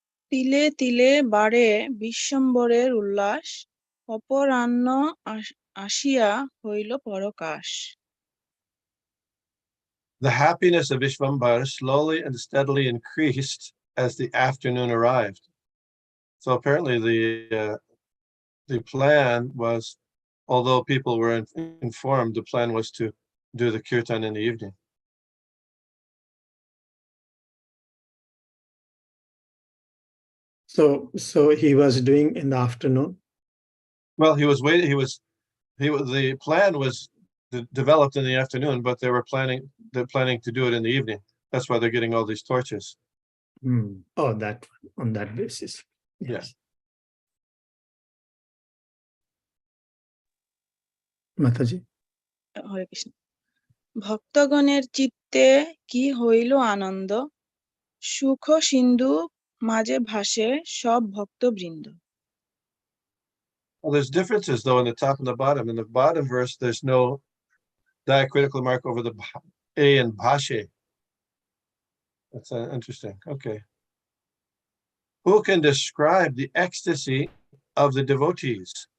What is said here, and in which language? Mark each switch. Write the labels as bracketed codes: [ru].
[bn] তিলে তিলে বাড়ে বিশ্বম্বরের উল্লাস, অপরাহ্ন আসিয়া হইল পরকাশ। [en] The happiness of Vishvambara slowly and steadily increased as the afternoon arrived. So apparently the plan was, although people were informed, the plan was to do the kirtan in the evening. So he was doing in the afternoon? Well, he was waiting. The plan was developed in the afternoon, but they're planning to do it in the evening. That's why they're getting all these torches. Oh, on that basis. Yes. Mataji. [bn] হরে কৃষ্ণ। ভক্তগণের চিত্তে কি হইল আনন্দ, সুখ সিন্ধু মাঝে ভাসে সব ভক্তবৃন্দ। [en] Well, there's differences though in the top and the bottom. In the bottom verse, there's no diacritical mark over the A in bhashe. That's interesting. Okay. Who can describe the ecstasy of the devotees?